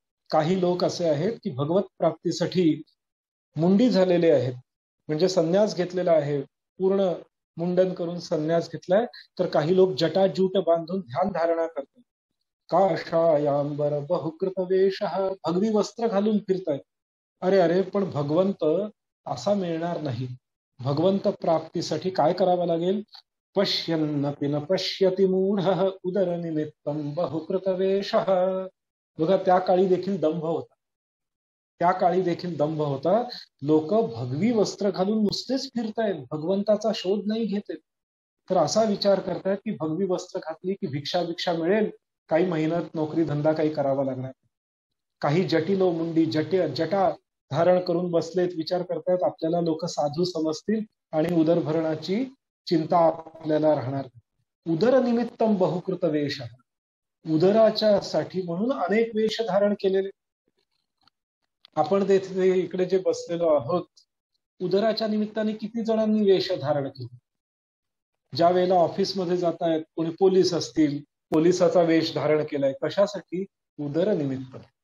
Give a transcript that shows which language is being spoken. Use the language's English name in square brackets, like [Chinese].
[Marathi] काही लोक असे आहेत की भगवत प्राप्तीसाठी मुंडी झालेले आहेत, म्हणजे संन्यास घेतलेला आहे, पूर्ण मुंडन करून संन्यास घेतलाय. तर काही लोक जटाजूट बांधून ध्यान धारणा करतात. [Sanskrit] काषायांबर बहुकृतवेशः, [Marathi] भगवी वस्त्र घालून फिरतायत. अरे अरे पण भगवंत असा मिळणार नाही. भगवंत प्राप्तीसाठी काय करावं लागेल? [Sanskrit] पश्यन्नपि न पश्यति मूढः उदरनिमित्तं बहुकृतवेशः. [Marathi] बघा त्या काळी देखील दंभ होता. त्या काळी देखील दंभ होता. लोक भगवी वस्त्र घालून नुसतेच फिरतायत, भगवंताचा शोध नाही घेत. तर असा विचार करतायत की भगवी वस्त्र घातली की भिक्षा मिळेल, काही मेहनत नोकरी धंदा काही करावा लागणार. काही जटिलो मुंडी जटा धारण करून बसलेत, विचार करतायत आपल्याला लोक साधू समजतील आणि उदरभरणाची चिंता आपल्याला राहणार. [Sanskrit] उदरनिमित्तम बहुकृत वेश. [Marathi] उदराच्या साठी म्हणून अनेक वेश धारण केलेले. आपण इकडे जे बसलेलो आहोत, उदराच्या निमित्ताने किती जणांनी वेश धारण केले. ज्या वेळेला ऑफिसमध्ये जातायत, कोणी पोलीस असतील, पोलिसाचा वेश धारण केलाय. कशासाठी? उदरनिमित्त.